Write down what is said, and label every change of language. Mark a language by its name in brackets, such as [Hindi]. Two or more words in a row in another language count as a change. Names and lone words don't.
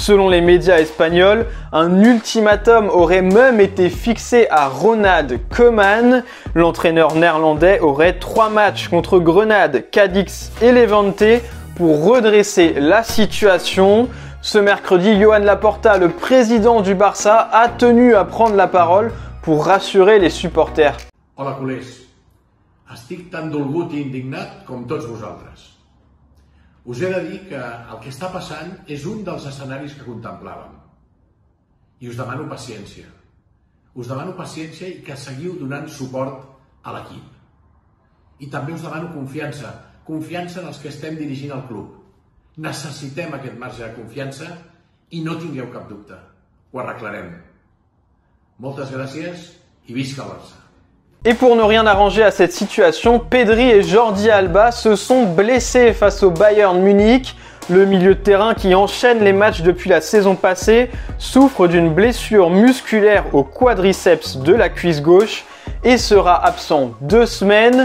[French] Selon les médias espagnols, un ultimatum aurait même été fixé à Ronald Koeman. L'entraîneur néerlandais aurait 3 matchs contre Grenade, Cadix et Levante pour redresser la situation. Ce mercredi, Joan Laporta, le président du Barça, a tenu à prendre la parole pour rassurer les supporters. [Catalan] Hola, culers. Estic tan dolgut i indignat com tots vosaltres. Us he de dir que el que està passant és un dels escenaris que contemplàvem. I us demano paciència. Us demano paciència i que seguiu donant suport a l'equip. I també us demano confiança. Confiança en els que estem dirigint el club. Necessitem aquest marge de confiança i no tingueu cap dubte. Ho arreglarem. Moltes gràcies i visca el Barça. [French] Et pour ne rien arranger à cette situation, Pedri et Jordi Alba se sont blessés face au Bayern Munich. Le milieu de terrain qui enchaîne les matchs depuis la saison passée souffre d'une blessure musculaire au quadriceps de la cuisse gauche et sera absent 2 semaines.